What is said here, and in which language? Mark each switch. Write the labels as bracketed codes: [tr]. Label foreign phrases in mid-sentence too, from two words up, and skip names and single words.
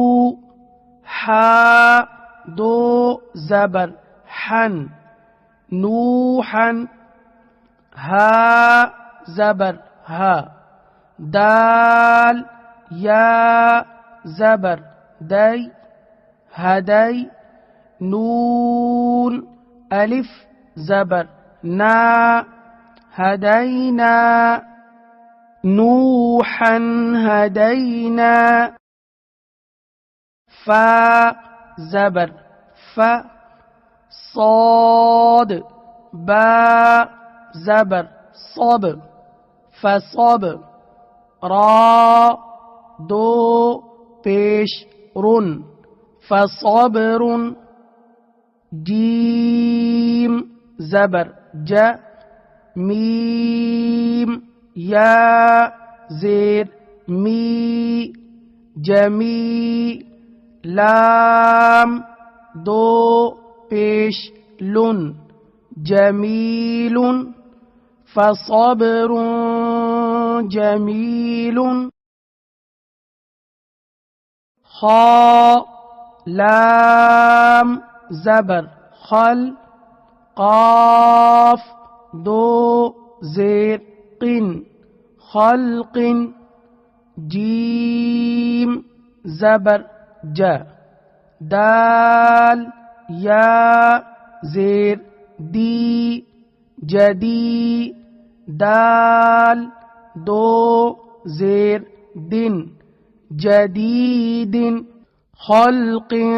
[ur] حا دو زبر حن نوحن ہا زبر ہا دال یا زبر دی ہدی نون الف زبر نا ہدینا نوحا ہدینا فا زبر ف صاد با زبر صب فصب را دو پیش رن فصبر جیم زبر ج میم یا زیر می جمی لام دو پیش لن جمیل فصبر جمیل خا لام زبر خل قاف دو زیر قن خلق جیم زبر ج دال یا زیر دی جدی دال دو زیر دن جدید خلق